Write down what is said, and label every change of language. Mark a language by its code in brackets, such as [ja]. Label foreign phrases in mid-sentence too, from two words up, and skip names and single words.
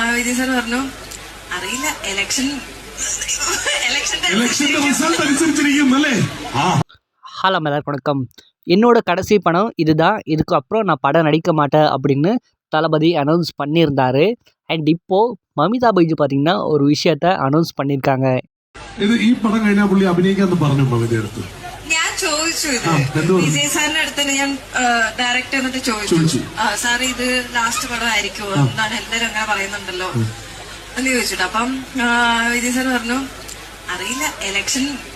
[ml] വിജയ് സാർ പറഞ്ഞു അറിയില്ല ഇലക്ഷന്റെ റിസൾട്ട് അനുസരിച്ചിരിക്കും അല്ലേ? [ta] ஹலோ எல்லாருக்கும் வணக்கம். என்னோட கடைசி படம் இதுதான், இதுக்கு அப்புறம் நான் படம் நடிக்க மாட்டேன் அப்படின்னு தளபதி அனௌன்ஸ் பண்ணியிருந்தாரு. அண்ட் இப்போது மமிதா பைஜு பார்த்தீங்கன்னா ஒரு விஷயத்த அனௌன்ஸ் பண்ணியிருக்காங்க. [ml] ഇത് ഈ പടം കഴിഞ്ഞാൽ പുള്ളി അഭിനയിക്കാന്ന് പറഞ്ഞു മമിത അടുത്ത്. ഞാൻ ചോദിച്ചു വിജയ് സാറിന്റെ അടുത്ത് ഞാൻ ഡയറക്റ്റ് എന്നിട്ട് ചോദിച്ചു സാർ ഇത് ലാസ്റ്റ് പടം ആയിരിക്കുമോ എന്താണ് എല്ലാരും അങ്ങനെ പറയുന്നുണ്ടല്ലോ എന്ന് ചോദിച്ചിട്ട്. അപ്പം വിജയ് സാർ പറഞ്ഞു അറിയില്ല ഇലക്ഷന്റെ